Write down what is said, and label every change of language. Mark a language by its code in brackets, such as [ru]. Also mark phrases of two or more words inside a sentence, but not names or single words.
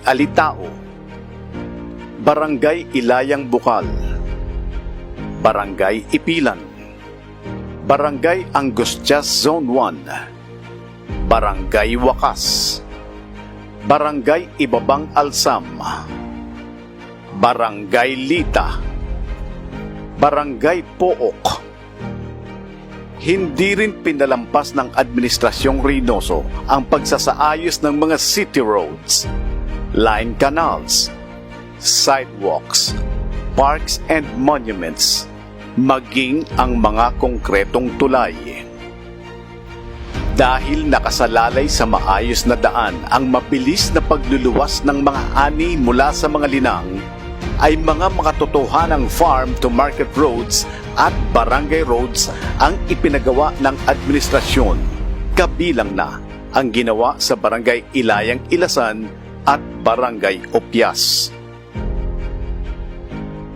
[tl] Alitao, Barangay Ilayang Bukal, Barangay Ipilan, Barangay Angustias Zone 1, Barangay Wakas, Barangay Ibabang Alsam, Barangay Lita, Barangay Pook. Hindi rin pinalampas ng Administrasyong Reynoso ang pagsasaayos ng mga [en] city roads, line canals, sidewalks, parks and monuments, [tl] maging ang mga konkretong tulay. Dahil nakasalalay sa maayos na daan ang mabilis na pagluluwas ng mga ani mula sa mga linang, ay mga makatotohanang [en] farm-to-market roads [tl] at [en] barangay roads [tl] ang ipinagawa ng administrasyon, kabilang na ang ginawa sa Barangay Ilayang Ilasan at Barangay Opias.